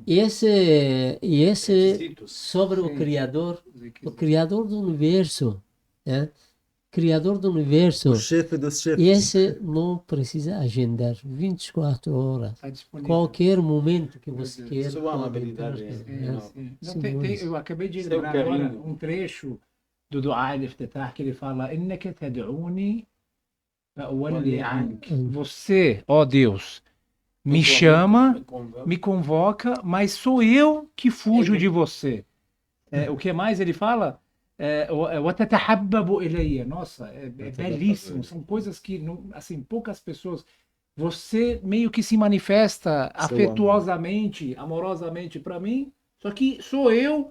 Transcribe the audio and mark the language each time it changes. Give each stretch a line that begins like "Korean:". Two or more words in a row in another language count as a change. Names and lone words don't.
Portuguese: E esse sobre o Criador do Universo, né? Criador do Universo. O chefe dos chefes. E esse não precisa agendar 24 horas. Está disponível. Qualquer momento que você queira. Sua amabilidade. Eu acabei de lembrar agora um trecho do Dua al-Iftitar que ele fala:
Arabic: إنك تدعوني فأولي عنك.
Portuguese: Você, ó Deus, me chama, me convoca, mas sou eu que fujo de você. O que mais ele fala? Nossa, é belíssimo. São coisas que, assim, poucas pessoas. Você meio que se manifesta afetuosamente, amorosamente para mim, só que sou eu.